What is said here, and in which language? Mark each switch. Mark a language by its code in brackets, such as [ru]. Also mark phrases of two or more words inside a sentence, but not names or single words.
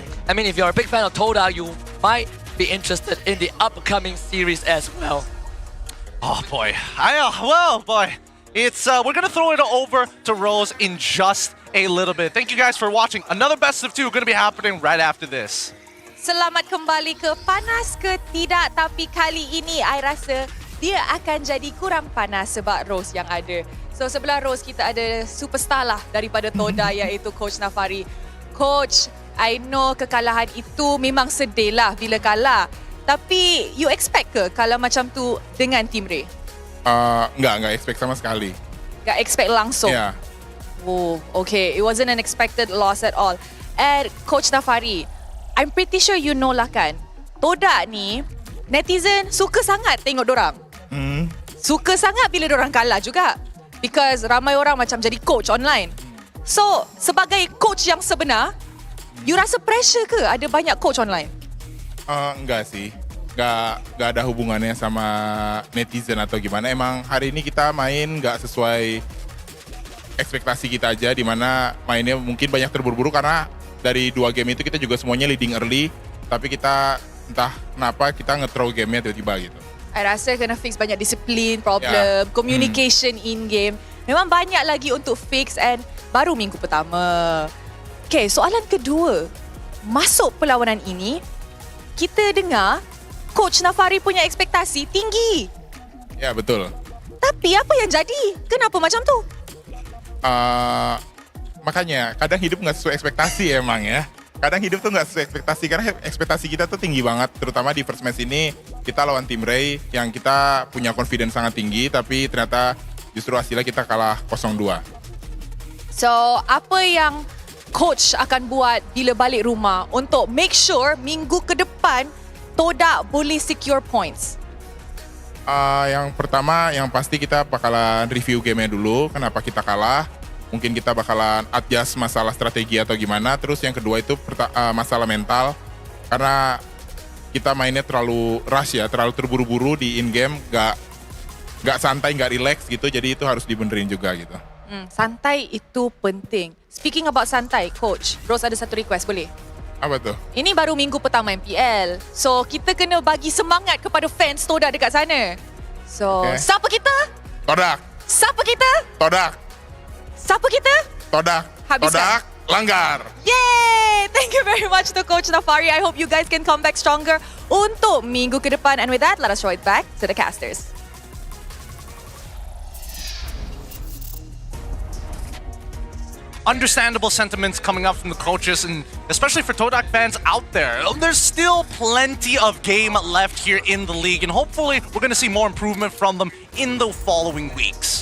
[en] I mean, if you're a big fan of Toda, you might be interested in the upcoming series as well. Oh boy, well boy, it's we're gonna throw it over to Rose in just a little bit. Thank you guys for watching. Another best of 2 going to be happening right after this. [ms] Selamat kembali ke Panas ke Tidak, tapi kali ini I rasa dia akan jadi kurang panas sebab Rose yang ada. So sebelah Rose kita ada superstar lah daripada Toda iaitu Coach Nafari. Coach, [en] I know [ms] kekalahan itu memang sedih lah bila kalah. Tapi you expect ke kalah macam tu dengan Team Ray? [id] Enggak expect sama sekali. Enggak expect langsung? Yeah. Oh, okay. [en] It wasn't an expected loss at all. [ms] And Coach Nafari, [en] I'm pretty sure you know [ms] lah kan, Toda ni, netizen suka sangat tengok dorang. Suka sangat bila dorang kalah juga. Because ramai orang macam jadi coach online. So, sebagai coach yang sebenar, you rasa pressure ke ada banyak coach online? [id] Enggak sih. Enggak ada hubungannya sama netizen atau gimana. Emang hari ini kita main enggak sesuai ekspektasi kita aja, di mana mainnya mungkin banyak terburu-buru karena dari 2 game itu kita juga semuanya leading early, tapi kita entah kenapa kita nge-throw game-nya tiba-tiba gitu. [ms] I rasa kena fix banyak disiplin, [en] problem, communication in-game. [ms] Memang banyak lagi untuk fix and baru minggu pertama. Okay, soalan kedua. Masuk perlawanan ini, kita dengar Coach Nafari punya ekspektasi tinggi. Ya, betul. Tapi apa yang jadi? Kenapa macam tu? [id] Makanya kadang hidup nggak sesuai ekspektasi emang ya. Kadang hidup tuh nggak sesuai ekspektasi karena ekspektasi kita tuh tinggi banget. Terutama di [en] first match [id] ini kita lawan Team Ray yang kita punya confidence sangat tinggi, tapi ternyata justru hasilnya kita kalah 0-2. [ms] So, apa yang coach akan buat bila balik rumah untuk [en] make sure [ms] minggu ke depan Toda boleh secure points? [id] Yang pertama, yang pasti kita bakalan review game-nya dulu, kenapa kita kalah. Mungkin kita bakalan adjust masalah strategi atau gimana. Terus yang kedua itu masalah mental. Karena kita mainnya terlalu rush ya, terlalu terburu-buru di in-game. Gak santai, gak relax gitu. Jadi itu harus dibenerin juga gitu. Santai itu penting. [en] Speaking about [ms] santai, Coach, Rose ada satu request, boleh? [id] Apa tuh? [ms] Ini baru minggu pertama MPL. So, kita kena bagi semangat kepada fans Toda dekat sana. So, siapa kita? Todak. Siapa kita? Todak. Siapa kita? Todak. Habiskan. Todak. Langgar. Yay! [en] Thank you very much to Coach Nafari. I hope you guys can come back stronger [ms] untuk minggu ke depan. [en] And with that, let us throw it back to the casters. Understandable sentiments coming up from the coaches, and especially for Todak fans out there. There's still plenty of game left here in the league, and hopefully we're going to see more improvement from them in the following weeks.